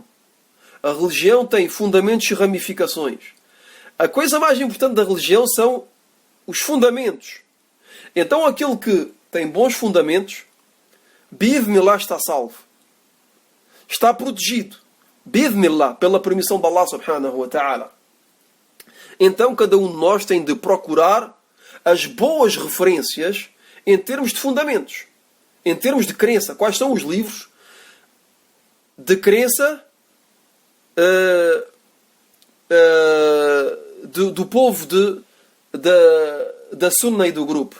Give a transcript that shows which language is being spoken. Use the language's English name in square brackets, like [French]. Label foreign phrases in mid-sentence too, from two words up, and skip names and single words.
[Portuguese] A religião tem fundamentos e ramificações. A coisa mais importante da religião são os fundamentos. Então aquele que tem bons fundamentos, Bidhnillah, está salvo. Está protegido. Bidhnillah, pela permissão de Allah [Arabic] subhanahu wa ta'ala. [Portuguese] Então cada um de nós tem de procurar as boas referências em termos de fundamentos. Em termos de crença. Quais são os livros de crença do povo da Sunna e do grupo?